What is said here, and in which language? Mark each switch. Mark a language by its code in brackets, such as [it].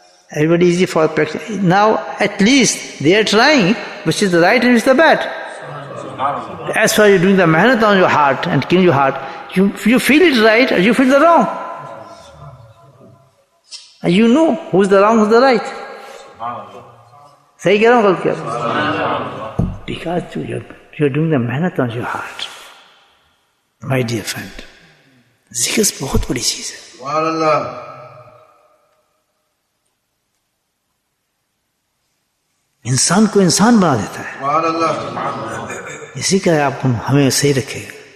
[en] Everybody is easy for practice. Now at least they are trying, which is the right and which is the bad. As far as you're doing the mehnat on your heart and killing your heart, you feel it right or you feel the wrong. And you know who's the wrong, who's the right. [ur] صحیح کہہ رہا ہوں, غلط کہہ رہا ہوں. [en] Because you're doing the mehnat on your heart. My dear friend, [ur] ذکر بہت بڑی چیز ہے. انسان کو انسان بنا دیتا ہے. اسی کا آپ ہمیں صحیح رکھے گا.